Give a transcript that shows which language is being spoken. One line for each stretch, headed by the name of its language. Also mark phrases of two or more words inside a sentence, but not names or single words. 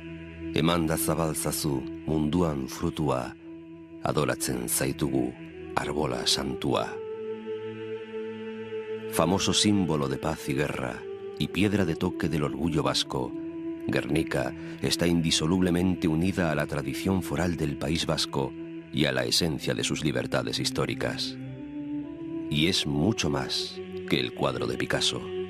Basque: Eman da zabaltzazu munduan frutua, adoratzen zaitugu, arbola santua.
Spanish: Famoso símbolo de paz y guerra y piedra de toque del orgullo vasco, Guernica está indisolublemente unida a la tradición foral del País Vasco y a la esencia de sus libertades históricas. Y es mucho más que el cuadro de Picasso.